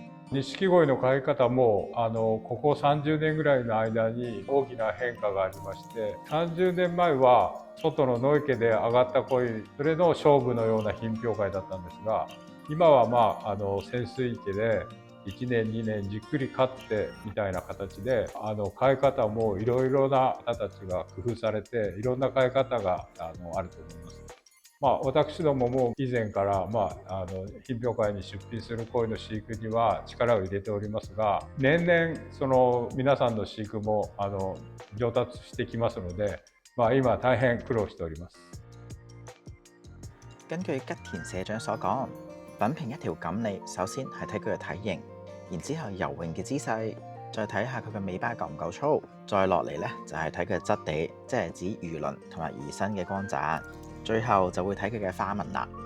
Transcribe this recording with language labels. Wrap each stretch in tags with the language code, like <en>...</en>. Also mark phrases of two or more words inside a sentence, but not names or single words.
<ja>錦鯉の飼い方もここ30年ぐらいの間に大きな変化がありまして、30年前は外の野池で上がった鯉、それの勝負のような品評会だったんですが、今は潜水池で1年2年じっくり飼ってみたいな形で、飼い方もいろいろな方たちが工夫されて、いろんな飼い方があると思います。私どもも以前から、品評会に出品する鯉の飼育には力を入れておりますが、年々その皆さんの飼育も上達してきますので、今大変苦労しております。</ja> <yue>根據吉田社長所講，品評一條錦鯉，首先係睇佢嘅體型，然之後游泳嘅姿勢，再睇下佢嘅尾巴夠唔夠粗，再落嚟呢，就係睇佢嘅質地，即係指魚鱗同埋魚身嘅光澤，最後就會睇佢嘅花紋啦。</yue>